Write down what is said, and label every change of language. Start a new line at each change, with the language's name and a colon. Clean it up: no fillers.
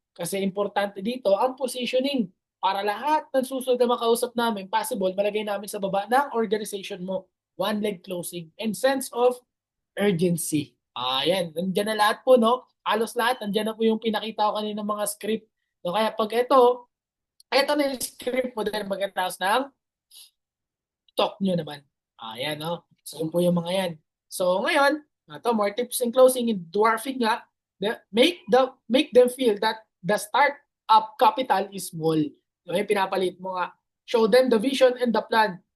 Filipino: Kasi importante dito ang positioning para lahat ng susunod na makausap namin, possible, malagay namin sa baba ng organization mo.
English: One leg closing and sense of urgency.
Filipino: Ayan, nandiyan na lahat po, no? Halos lahat, nandiyan na po yung pinakita ko kanina mga script. No, kaya pag ito na yung script mo dahil magkatapos ng talk nyo naman. Ayan, no? So, yun po yung mga yan. So ngayon,
English: more tips in closing in dwarfing nga, make them feel that the start-up capital is small. Okay,
Filipino: pinapalit mo nga.
English: Show them the vision and the plan.